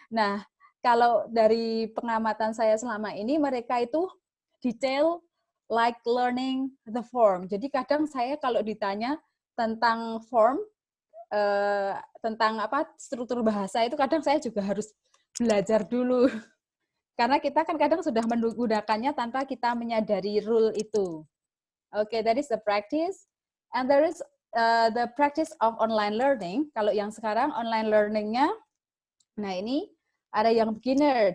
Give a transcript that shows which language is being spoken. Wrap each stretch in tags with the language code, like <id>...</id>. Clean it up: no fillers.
<id>Nah, kalau dari pengamatan saya selama ini, mereka itu detail</id> <en>like learning the form.</en> <id>Jadi kadang saya kalau ditanya tentang form, tentang struktur bahasa itu, kadang saya juga harus belajar dulu. Karena kita kan kadang sudah menggunakannya tanpa kita menyadari rule itu.</id> <en>Okay, that is the practice. And there is the practice of online learning.</en> <id>Kalau yang sekarang online learning-nya, nah ini ada yang beginner.</id>